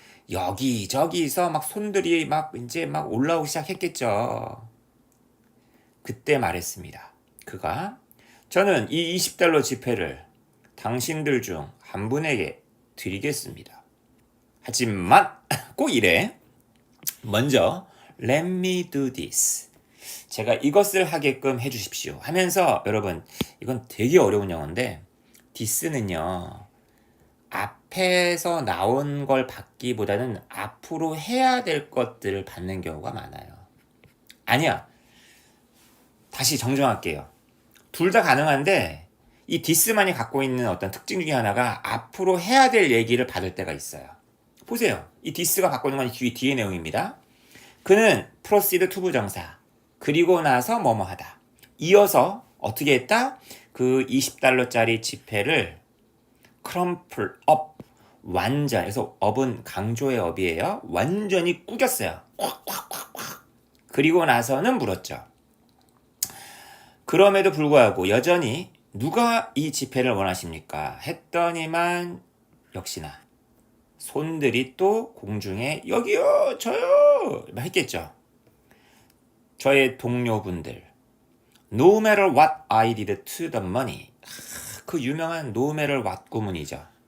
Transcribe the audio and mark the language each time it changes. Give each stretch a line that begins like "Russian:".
Korean: 여기저기서 막 손들이 이제 올라오기 시작했겠죠. 그때 말했습니다. 그가 저는 이 $20 지폐를 당신들 중 한 분에게 드리겠습니다. 하지만 꼭 이래. 먼저
English: let me do this.
Korean: 제가 이것을 하게끔 해주십시오. 하면서 여러분 이건 되게 어려운 영어인데 this는요. 앞에서 나온 걸 받기보다는 앞으로 해야 될 것들을 받는 경우가 많아요. 아니야. 다시 정정할게요. 둘 다 가능한데 이 this만이 갖고 있는 어떤 특징 중에 하나가 앞으로 해야 될 얘기를 받을 때가 있어요. 보세요. 이 this가 갖고 있는 건 뒤의 내용입니다. 그는 proceed 투부정사 그리고 나서 뭐뭐 하다. 이어서 어떻게 했다? 그 $20짜리 지폐를 crumple up 완전, 그래서 up은 강조의 up이에요. 완전히 꾸겼어요. 콱콱콱콱. 그리고 나서는 물었죠. 그럼에도 불구하고 여전히 누가 이 지폐를 원하십니까? 했더니만 역시나 손들이 또 공중에 여기요 저요 했겠죠. 저의 동료분들
English: No matter what I did to the money.
Korean: 그 유명한 No matter what 구문이죠.